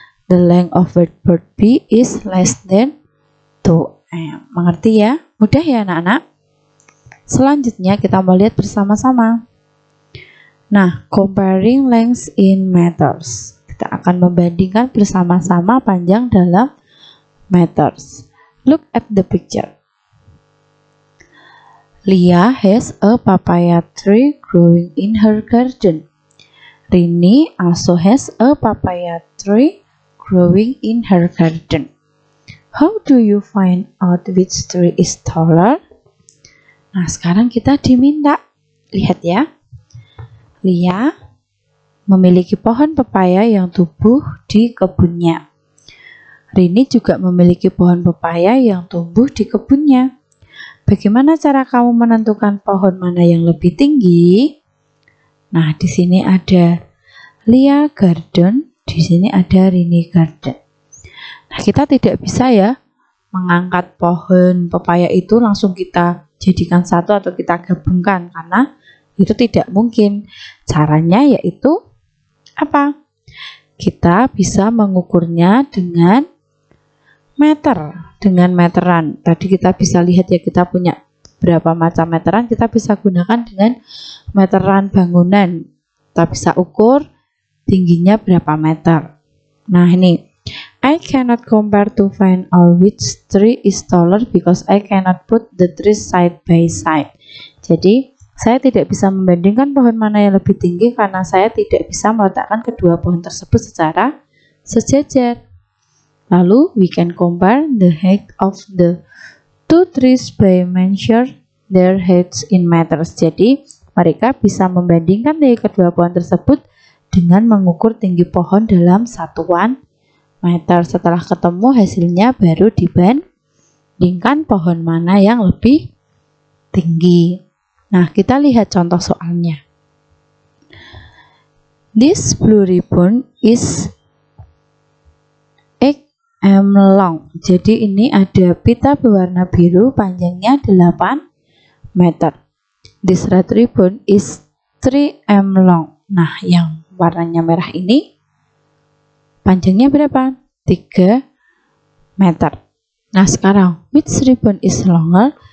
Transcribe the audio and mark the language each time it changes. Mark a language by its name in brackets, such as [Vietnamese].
[English] The length of sweatboard B is less than 2 m. [Indonesian] Mengerti ya? Mudah ya anak-anak? Selanjutnya kita mau lihat bersama-sama. Nah, [English] comparing lengths in meters. [Indonesian] Kita akan membandingkan bersama-sama panjang dalam meters. [English] Look at the picture. Leah has a papaya tree growing in her garden. Rini also has a papaya tree growing in her garden. How do you find out which tree is taller? [Indonesian] Nah, sekarang kita diminta. Lihat ya. Leah memiliki pohon pepaya yang tumbuh di kebunnya. Rini juga memiliki pohon pepaya yang tumbuh di kebunnya. Bagaimana cara kamu menentukan pohon mana yang lebih tinggi? Nah, di sini ada Leah Garden, di sini ada Rini Garden. Nah, kita tidak bisa ya mengangkat pohon pepaya itu langsung kita jadikan satu atau kita gabungkan karena itu tidak mungkin. Caranya yaitu apa? Kita bisa mengukurnya dengan meter, dengan meteran. Tadi kita bisa lihat ya, kita punya berapa macam meteran, kita bisa gunakan dengan meteran bangunan. Kita bisa ukur tingginya berapa meter. Nah, ini [English] I cannot compare to find out which tree is taller because I cannot put the trees side by side. [Indonesian] Jadi, saya tidak bisa membandingkan pohon mana yang lebih tinggi karena saya tidak bisa meletakkan kedua pohon tersebut secara sejajar. Lalu, [English] we can compare the height of the two trees by measure their heights in meters. [Indonesian] Jadi, mereka bisa membandingkan dari kedua pohon tersebut dengan mengukur tinggi pohon dalam satuan meter. Setelah ketemu hasilnya, baru dibandingkan pohon mana yang lebih tinggi. Nah, kita lihat contoh soalnya. [English] This blue ribbon is 8 m long. [Indonesian] Jadi ini ada pita berwarna biru panjangnya 8 meter. [English] This red ribbon is 3 m long. [Indonesian] Nah, yang warnanya merah ini panjangnya berapa? 3 meter. Nah, sekarang [English] which ribbon is longer?